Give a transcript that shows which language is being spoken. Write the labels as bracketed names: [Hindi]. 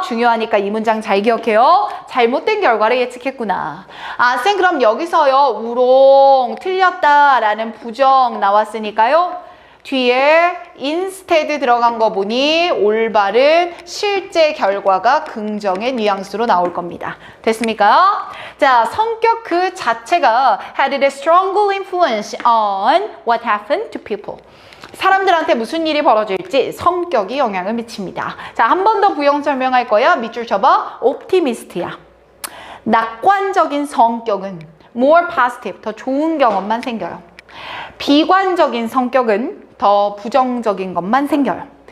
[Korean] 중요하니까 이 문장 잘 기억해요. 잘못된 결과를 예측했구나. 아, 쌤, 그럼 여기서요. 우롱, 틀렸다라는 부정 나왔으니까요. 뒤에 instead 들어간 거 보니 올바른 실제 결과가 긍정의 뉘앙스로 나올 겁니다. 됐습니까? 자, 성격 그 자체가 [English] had a strong influence on what happened to people. [Korean] 사람들한테 무슨 일이 벌어질지 성격이 영향을 미칩니다. 자, 한 번 더 부연 설명할 거야. 밑줄 쳐봐. optimist야. 낙관적인 성격은 [English] more positive, [Korean] 더 좋은 경험만 생겨요. 비관적인 성격은 더 부정적인 것만 생겨요.